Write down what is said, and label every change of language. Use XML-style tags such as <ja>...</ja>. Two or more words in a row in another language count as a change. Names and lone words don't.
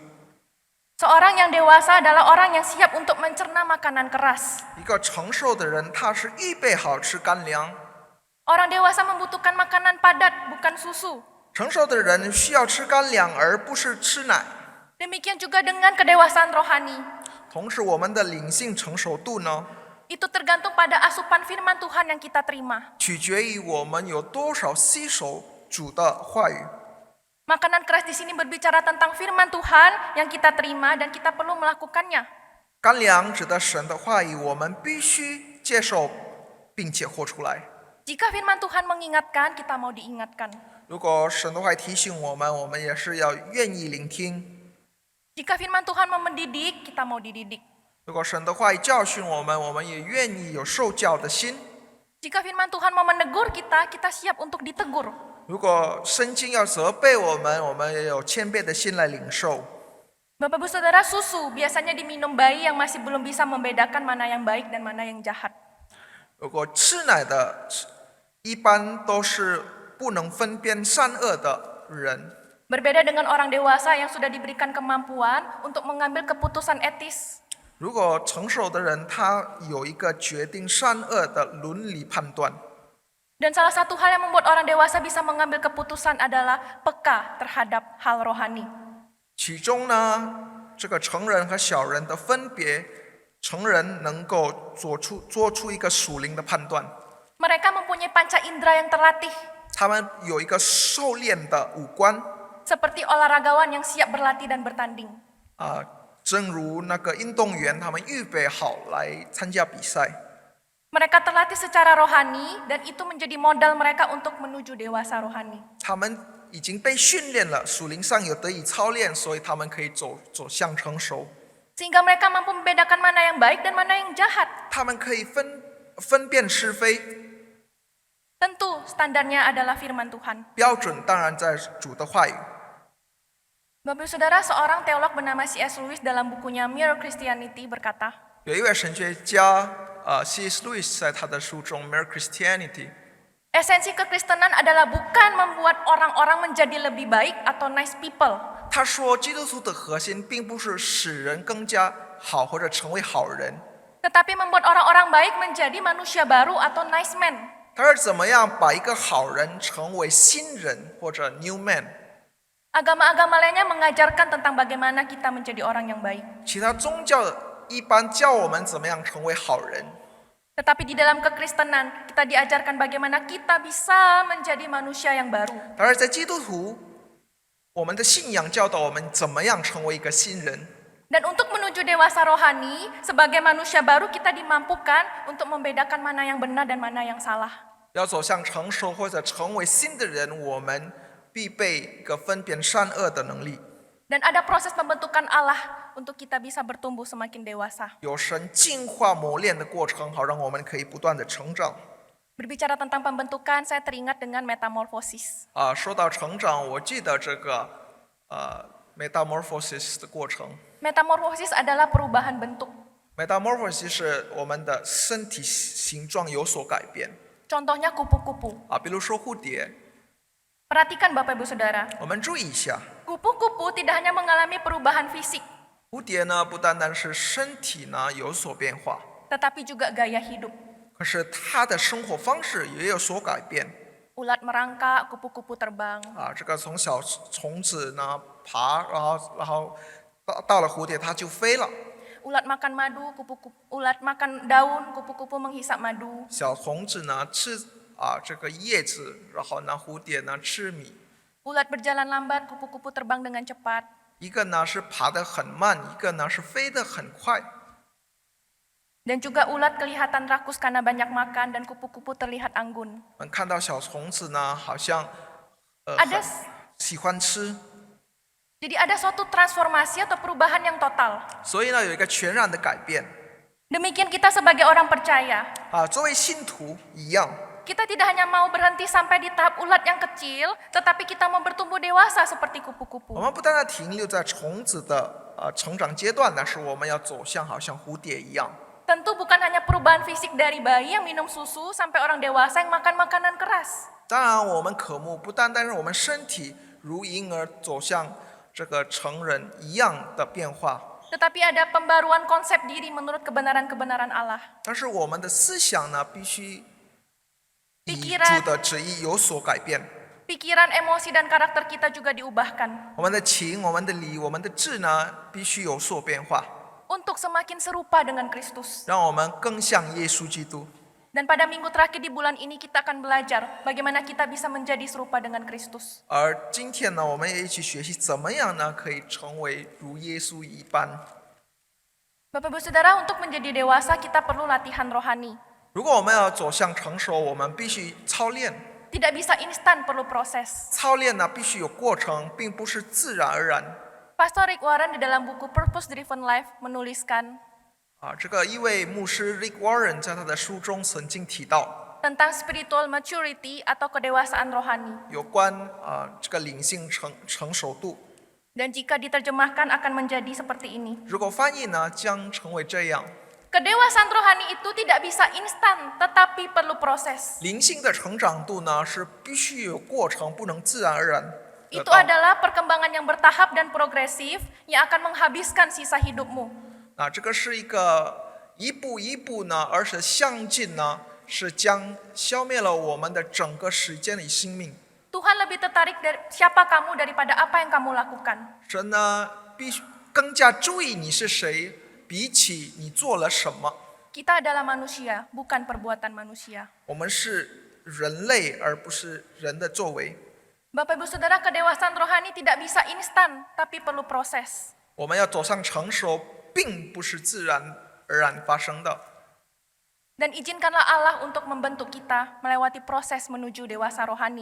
<id>Seorang yang dewasa adalah orang yang siap untuk mencerna makanan keras.</id> <zh>一个成熟的人，他是预备好吃干粮。</zh> <id>Orang dewasa membutuhkan makanan padat, bukan susu.</id> <zh>成熟的人需要吃干粮，而不是吃奶。</zh> <id>Demikian juga dengan kedewasaan rohani.</id> <zh>同时，我们的灵性成熟度呢，</zh> <id>Itu tergantung pada asupan firman Tuhan yang kita terima.</id> <zh>取决于我们有多少吸收主的话语。</zh> <id>Makanan keras di sini berbicara tentang firman Tuhan yang kita terima dan kita perlu melakukannya.</id> <zh>干粮指的神的话语，我们必须接受，并且活出来。</zh> <id>Jika firman Tuhan mengingatkan, kita mau diingatkan.</id> <zh>如果神的话语提醒我们也是要愿意聆听。</zh> <id>Jika firman Tuhan mau mendidik, kita mau dididik.</id> <zh>如果神的话语教训我们也愿意有受教的心。</zh> <id>Jika firman Tuhan mau menegur kita, kita siap untuk ditegur.</id> <zh>如果圣经要责备我们也有谦卑的心来领受。</zh> <id>Bapak Ibu Saudara, susu biasanya diminum bayi yang masih belum bisa membedakan mana yang baik dan mana yang jahat.</id> <zh>如果吃奶的，一般都是不能分辨善恶的人。</zh> <id>Berbeda dengan orang dewasa yang sudah diberikan kemampuan untuk mengambil keputusan etis.</id> <zh>如果成熟的人，他有一个决定善恶的伦理判断。</zh> <id>Dan salah satu hal yang membuat orang dewasa bisa mengambil keputusan adalah peka terhadap hal rohani.</id> <zh>其中呢，这个成人和小人的分别，成人能够做出一个属灵的判断。</zh> <id>Mereka mempunyai panca indera yang terlatih,</id> <zh>他们有一个狩猎的五官。</zh> <id>seperti olahragawan yang siap berlatih dan bertanding.</id> <zh>正如那个运动员，他们预备好来参加比赛。</zh> <id>Mereka terlatih secara rohani dan itu menjadi modal mereka untuk menuju dewasa rohani.</id> <zh>他们已经被训练了，属灵上有得以操练，所以他们可以走向成熟。</zh> <id>Sehingga mereka mampu membedakan mana yang baik dan mana yang jahat.</id> <zh>他们可以分辨是非。</zh> <id>Tentu standarnya adalah firman Tuhan.</id> <zh>标准当然在主的话语。</zh> <id>Bapak Ibu Saudara, seorang teolog bernama C.S. Lewis dalam bukunya Mere Christianity berkata,</id> <zh>有一位神学家C.S. Lewis 在他的书中《Mere Christianity》，</zh> <id>Esensi kekristenan adalah bukan membuat orang-orang menjadi lebih baik atau</id> <en>nice people.</en> <zh>他说，基督徒的核心并不是使人更加好或者成为好人，</zh> <id>Tetapi membuat orang-orang baik menjadi manusia baru atau</id> <en>nice man.</en> <zh>他是怎么样把一个好人成为新人或者</zh> <en>new man。</en> <id>Agama-agama lainnya mengajarkan tentang bagaimana kita menjadi orang yang baik.</id> <zh>其他宗教一般教我们怎么样成为好人，</zh> <id>Tetapi di dalam kekristenan kita diajarkan bagaimana kita bisa menjadi manusia yang baru.</id> <zh>但是在基督徒，我们的信仰教导我们怎么样成为一个新人。</zh> <id>Dan untuk menuju dewasa rohani, sebagai manusia baru kita dimampukan untuk membedakan mana yang benar dan mana yang salah.</id> <zh>要走向成熟或者成为新的人，我们必备一个分辨善恶的能力。</zh> <id>Dan ada proses pembentukan Allah untuk kita bisa bertumbuh semakin dewasa.</id> <zh>有神进化磨练的过程，好让我们可以不断的成长。</zh> <id>Berbicara tentang pembentukan, saya teringat dengan metamorfosis.</id> <zh>说到成长，我记得这个metamorphosis 的过程。</zh> <id>Metamorfosis adalah perubahan bentuk.</id> <zh>metamorphosis 是我们的身体形状有所改变</zh> <id>Contohnya kupu-kupu.</id> <zh>比如说蝴蝶，</zh> <id>Perhatikan Bapak Ibu Saudara,</id> <zh>我们注意一下，</zh> <id>kupu-kupu tidak hanya mengalami perubahan fisik,</id> <zh>蝴蝶呢不单单是身体呢有所变化，</zh> <id>tetapi juga gaya hidup.</id> <zh>可是它的生活方式也有所改变</zh> <id>Ulat merangkak, kupu-kupu terbang.</id> <zh>这个从小虫子呢爬，然后到了蝴蝶，它就飞了。</zh> <id>Ulat makan madu, ulat makan daun, kupu-kupu menghisap madu.</id> <zh>小虫子呢吃这个叶子，然后呢蝴蝶呢吃米。</zh> <id>Ulat berjalan lambat, kupu-kupu terbang dengan cepat.</id> <zh>一个呢是爬得很慢，一个呢是飞得很快。</zh> <id>Dan juga ulat kelihatan rakus karena banyak makan dan kupu-kupu terlihat anggun.</id> <zh>我们看到小虫子呢，好像</zh> <id>Ada</id> <zh>很喜欢吃，</zh> <id>Jadi ada suatu transformasi atau perubahan yang total.</id> <zh>所以呢有一个全然的改变</zh> <id>Demikian kita sebagai orang percaya.</id> <zh>作为信徒一样，</zh> <id>Kita tidak hanya mau berhenti sampai di tahap ulat yang kecil, tetapi kita mau bertumbuh dewasa seperti</id> <zh>我</zh> <id>kupu-kupu.</id> <zh>们不单单停留在虫子的成长阶段，但是我们要走向好像蝴蝶一样。</zh> <id>Tentu bukan hanya perubahan fisik dari bayi yang minum susu sampai orang dewasa yang makan makanan keras.</id> <zh>当然，我们渴慕不单单是我们身体如婴儿走向这个成人一样的变化，</zh> <id>Tetapi ada pembaruan konsep diri menurut kebenaran-kebenaran Allah.</id> <zh>但是我们的思想呢，必须以</zh> <id>Pikiran</id> <zh>主的旨意有所改变。</zh> <id>Pikiran, emosi, dan karakter kita juga diubahkan</id> <zh>我们的情、我们的理、我们的智呢，必须有所变化，</zh> <id>untuk semakin serupa dengan Kristus.</id> <zh>让我们更像耶稣基督。</zh> <id>Dan pada minggu terakhir di bulan ini kita akan belajar bagaimana kita bisa menjadi serupa dengan Kristus.</id> <zh>而今天呢，我们也一起学习怎么样呢，可以成为如耶稣一般。</zh> <id>Bapak Ibu Saudara, untuk menjadi dewasa kita perlu latihan rohani.</id> <zh>如果我们要走向成熟，我们必须操练。</zh> <id>Tidak bisa instan, perlu proses.</id> <zh>操练呢，必须有过程，并不是自然而然。</zh> <id>Pastor Rick Warren di dalam buku Purpose Driven Life menuliskan</id> <zh>这个一位牧师 Rick Warren 在他的书中曾经提到，</zh> <id>tentang</id> <en>spiritual maturity</en> <id>atau kedewasaan rohani.</id> <zh>有关这个灵性成熟度。</zh> <id>Dan jika diterjemahkan akan menjadi seperti ini.</id> <zh>如果翻译呢，将成为这样。</zh> <id>Kedewasaan rohani itu tidak bisa instan, tetapi perlu proses.</id> <zh>灵性的成长度呢，是必须有过程，不能自然而然得</zh> <id>Itu</id> <zh>到。</zh> <id>adalah perkembangan yang bertahap dan progresif yang akan menghabiskan sisa hidupmu.</id> <zh>这个是一个一步一步呢，而且向进呢，是将消灭了我们的整个时间的生命。</zh> <id>Tuhan lebih tertarik dari siapa kamu daripada apa yang kamu lakukan.</id> <zh>神呢，必须更加注意你是谁，比起你做了什么。</zh> <id>Kita adalah manusia, bukan perbuatan manusia.</id> <zh>我们是人类，而不是人的作为。</zh> <id>Bapak Ibu Saudara, kedewasaan rohani tidak bisa instan, tapi perlu proses.</id> <zh>我们要走上成熟，并不是自然而然发生的。</zh> <id>Dan izinkanlah Allah untuk membentuk kita melewati proses menuju dewasa rohani.</id>